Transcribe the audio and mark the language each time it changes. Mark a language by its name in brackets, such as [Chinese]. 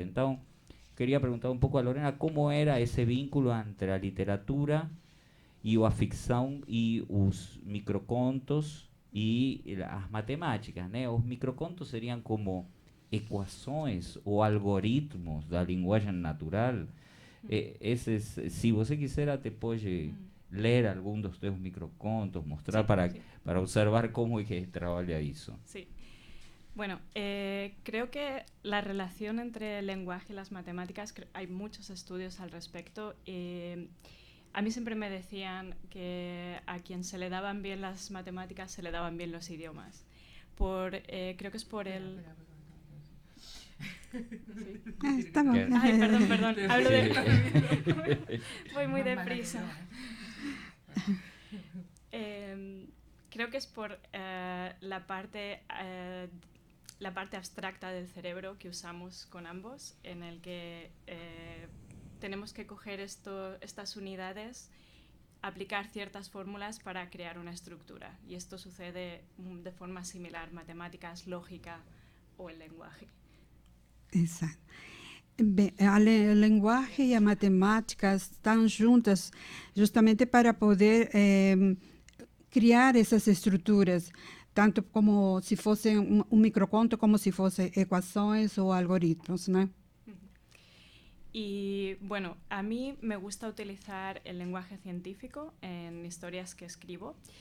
[Portuguese] Então, queria perguntar um pouco a Lorena como era esse vínculo entre a literatura e a ficção e os microcontos e as matemáticas, né? Os microcontos seriam como equações ou algoritmos da linguagem natural. Se você quiser, até pode ler algum dos teus microcontos, mostrar para observar [Spanish] cómo es que trabaja eso. Sí. Bueno, creo que la relación entre el lenguaje y las matemáticas, hay muchos estudios al respecto. A mí siempre me decían que a quien se le daban bien las matemáticas se le daban bien los idiomas. Creo que es por el... Sí. [Portuguese] está bom. [Spanish] Ay, perdón. Hablo de... Voy muy Más deprisa. mala Creo que es por la parte la parte abstracta del cerebro que usamos con ambos, en el que tenemos que coger estas unidades, aplicar ciertas fórmulas para crear una estructura. Y esto sucede de forma similar, matemáticas, lógica o el lenguaje. [Portuguese] Exato. Bem, o linguagem e a matemática estão juntas justamente para poder criar essas estruturas, tanto como se fosse um microconto, como se fossem equações ou algoritmos, né? [Spanish] Y bueno, a mí me gusta utilizar el lenguaje científico en historias que escribo.